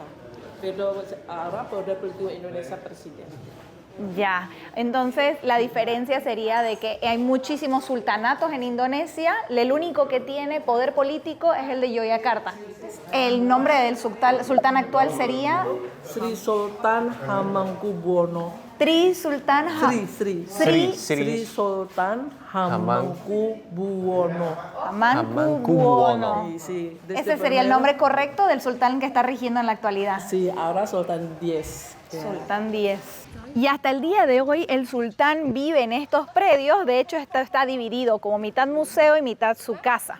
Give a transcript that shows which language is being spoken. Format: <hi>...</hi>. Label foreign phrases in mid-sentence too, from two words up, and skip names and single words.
<es>Pero ahora poder político Indonesia presidente. Ya, entonces la diferencia sería de que hay muchísimos sultanatos en Indonesia, el único que tiene poder político es el de Yogyakarta. El nombre del sultán actual sería Sri Sultan Hamengkubuwono. Sri Sultan Sri Sultan Hamengkubuwono. Hamengkubuwono. Sí, Ese sería el nombre correcto del sultán que está rigiendo en la actualidad. Sí, ahora Sultan 10. Sultán 10. Y hasta el día de hoy el sultán vive en estos predios, de hecho esto está dividido como mitad museo y mitad su casa.</es>